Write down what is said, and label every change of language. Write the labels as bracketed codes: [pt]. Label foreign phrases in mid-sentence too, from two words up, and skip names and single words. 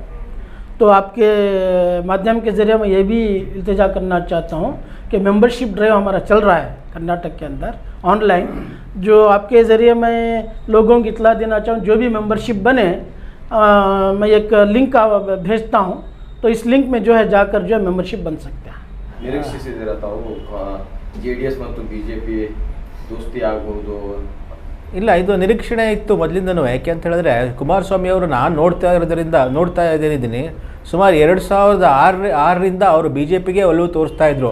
[hi] तो आपके माध्यम के ज़रिए मैं ये भी इल्तिजा करना चाहता हूँ कि [en] membership drive [hi] हमारा चल रहा है कर्नाटक के अंदर ऑनलाइन, जो आपके ज़रिए मैं लोगों की इतला देना चाहूँ। जो भी मेंबरशिप बने मैं एक लिंक भेजता हूँ, तो इस लिंक में जो है जाकर जो है मेंबरशिप बन सकते हैं। [kn] ನಿರೀಕ್ಷಿಸಿ ತಾವು ಜೆಡಿಎಸ್ ಮತ್ತು ಬಿಜೆಪಿ ದೋಸ್ತಿ ಆಗಬಹುದು? ಇಲ್ಲ, ಇದು ನಿರೀಕ್ಷಣೆ ಇತ್ತು ಮೊದಲಿಂದನೂ. ಯಾಕೆ ಅಂತ ಹೇಳಿದ್ರೆ ಕುಮಾರಸ್ವಾಮಿ ಅವರು ನಾನು ನೋಡ್ತಾ ಇದ್ದೀನಿ ಸುಮಾರು 2006ರಿಂದ ಅವರು ಬಿ ಜೆ ಪಿಗೆ ಒಲವು ತೋರಿಸ್ತಾ ಇದ್ರು.